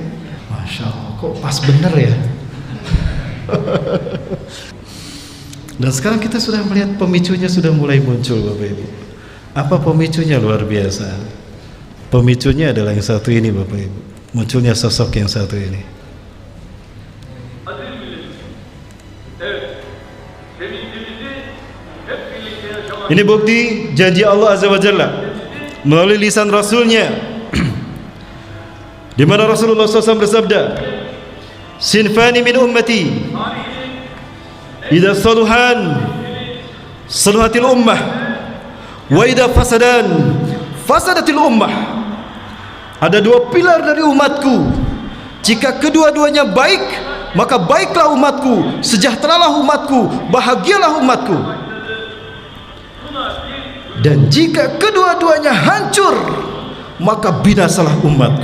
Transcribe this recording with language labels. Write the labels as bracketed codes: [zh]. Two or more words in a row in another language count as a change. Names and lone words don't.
[ar] ما شاء الله, [id] kok pas bener ya? Dan sekarang kita sudah melihat pemicunya sudah mulai muncul, Bapak Ibu. Apa pemicunya? Luar biasa. Pemicunya adalah yang satu ini, Bapak Ibu. Munculnya sosok yang satu ini. [tr] Aziz milletimiz. Evet. Sevincimizi hep birlikte yaşamak. [id] Ini bukti janji Allah [ar] عز وجل [id] melalui lisan Rasulnya, di mana Rasulullah SAW bersabda, [ar] "صنفان من أمتي إذا صلحا صلحت الأمة وإذا فسدا فسدت الأمة." [id] Ada dua pilar dari umatku. Jika kedua-duanya baik, maka baiklah umatku, sejahteralah umatku, bahagialah umatku. Dan jika kedua-duanya hancur, maka binasalah umatku.